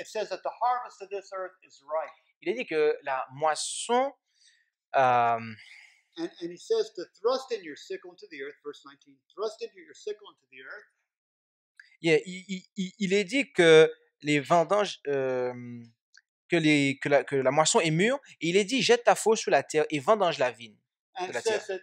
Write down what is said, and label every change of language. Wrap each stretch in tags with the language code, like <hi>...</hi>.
<en>It says that the harvest of this earth is ripe.</en> <fr>Il est dit que la moisson...</fr> <en>And he says to thrust in your sickle into the earth, verse 19, thrust into your sickle into the earth. Yeah,</en> <fr>il est dit que les vendanges... que la moisson est mûre, et il est dit, jette ta faux sur la terre et vendange la vigne de la terre.</fr>